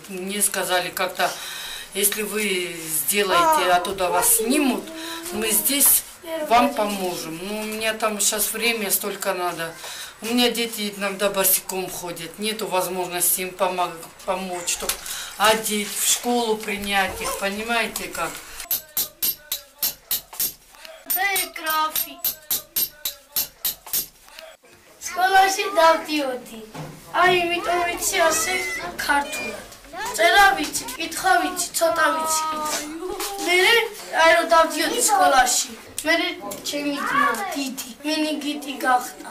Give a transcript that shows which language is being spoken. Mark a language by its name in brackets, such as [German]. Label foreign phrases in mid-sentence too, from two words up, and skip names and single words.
[Russian] Мне сказали как-то, если вы сделаете, оттуда вас снимут, мы здесь вам поможем. Но у меня там сейчас время столько надо. У меня дети иногда босиком ходят, нету возможности им помочь, чтобы одеть, в школу принять их, понимаете как? [Georgian] Სკოლაში დავდიოდი. აი, იმიტომ ვიცი ასე ქართულად. წერა ვიცი, კითხვა ვიცი, ცოტა ვიცი კითხვა. მე აი რომ დავდიოდი სკოლაში. მე ჩემი ძმა დიდი მინიგიტი გახდა.